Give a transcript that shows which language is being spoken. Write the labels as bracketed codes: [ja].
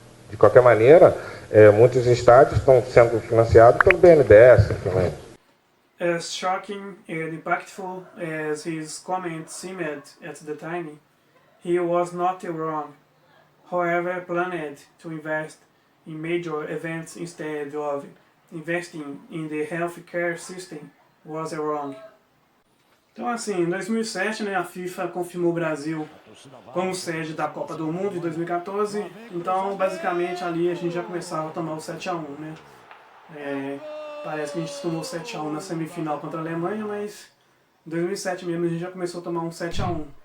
[pt] De qualquer maneira, muitos estádios estão sendo financiados pelo BNDES também. [en] As shocking and impactful as his comments seemed at the time, he was not wrong. However, planned to invest in major events instead of investing in the healthcare system was wrong. [pt] Então assim, em 2007, né, a FIFA confirmou o Brasil como sede da Copa do Mundo de 2014, então basicamente ali a gente já começava a tomar o 7-1, né? Parece que a gente tomou 7-1 na semifinal contra a Alemanha, mas em 2007 mesmo a gente já começou a tomar um 7-1.